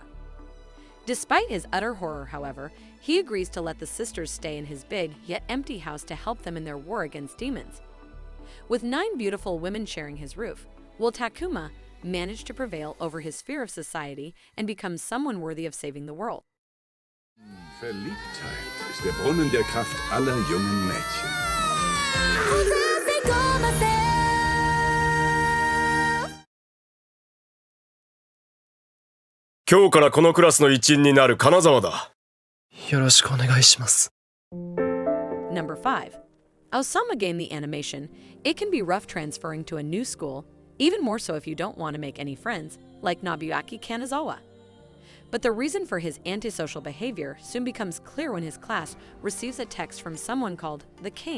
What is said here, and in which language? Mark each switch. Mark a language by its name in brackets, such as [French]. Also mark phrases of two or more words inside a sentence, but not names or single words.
[English] Despite his utter horror, however, he agrees to let the sisters stay in his big yet empty house to help them in their war against demons. With 9 beautiful women sharing his roof, will Takuma manage to prevail over his fear of society and become someone worthy of saving the world? [German] Verliebtheit ist der Brunnen der Kraft aller jungen Mädchen. [Japanese] 今日からこのクラスの一員になる金沢だ。よろしくお願いします。 [English] Number 5. Osama game the animation. It can be rough transferring to a new school, even more so if you don't want to make any friends, like Nobuyuki Kanazawa. But the reason for his antisocial behavior soon becomes clear when his class receives a text from someone called the King.